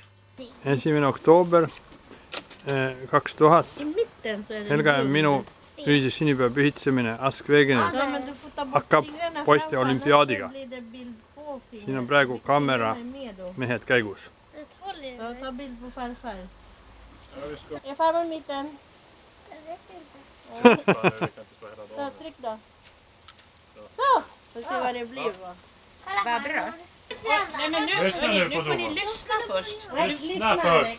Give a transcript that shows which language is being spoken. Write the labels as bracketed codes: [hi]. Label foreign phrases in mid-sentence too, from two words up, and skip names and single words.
[et] 1. oktoober 2000. Helga ja minu ühise sünnipäeva pühitsemine Askvegenes hakkab poiste olümpiaadiga. Siin on praegu kaamera mehed käigus. [sv] Ta bild på farfar. Är farmor i mitten? Så, tryck då. Så! Får se vad det blir. Vad bra. Nej, men nu får ni lyssna först. Lyssna först.